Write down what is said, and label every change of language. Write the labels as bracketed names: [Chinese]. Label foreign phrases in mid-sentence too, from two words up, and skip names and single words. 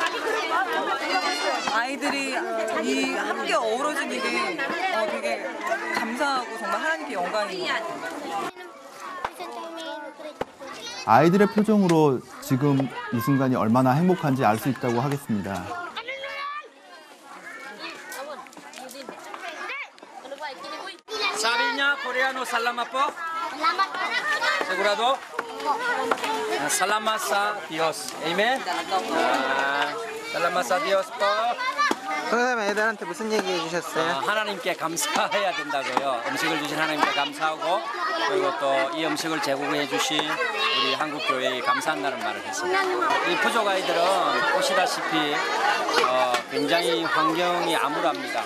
[Korean] 아이들이 이 함께 어우러진 이게 되게 감사하고 정말 하나님께 영광입니다. 아이들의 표정으로 지금 이 순간이 얼마나 행복한지 알 수 있다고 하겠습니다. [Filipino] Sabinya Koreano salamat po. Sigurado? Salamat sa Diyos. Amen? Salamat sa Diyos po. [Korean] 애들한테 무슨 얘기 해주셨어요? 하나님께 감사해야 된다고요. 음식을 주신 하나님께 감사하고 그리고 또 이 음식을 제공해 주신 우리 한국교회에 감사한다는 말을 했습니다. 이 부족 아이들은 보시다시피 굉장히 환경이 암울합니다.